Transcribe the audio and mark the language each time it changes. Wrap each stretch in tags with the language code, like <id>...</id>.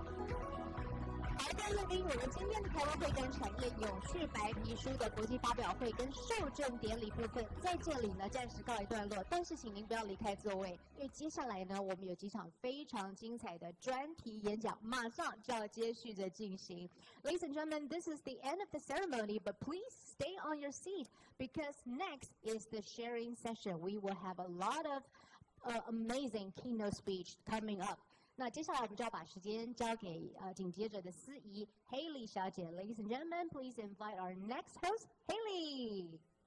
<zh>好的，乐宾，我们今天的台湾会展产业永续白皮书的国际发表会跟授证典礼部分在这里呢暂时告一段落，但是请您不要离开座位，因为接下来呢我们有几场非常精彩的专题演讲，马上就要接续着进行。</zh> <en>Ladies and gentlemen, this is the end of the ceremony, but please stay on your seat because next is the sharing session. We will have a lot of amazing keynote speech coming up.</en> <zh>那接下来我们就要把时间交给紧接着的司仪 Haley 小姐。</zh> <en>Ladies and gentlemen, please invite our next host, Haley.</en>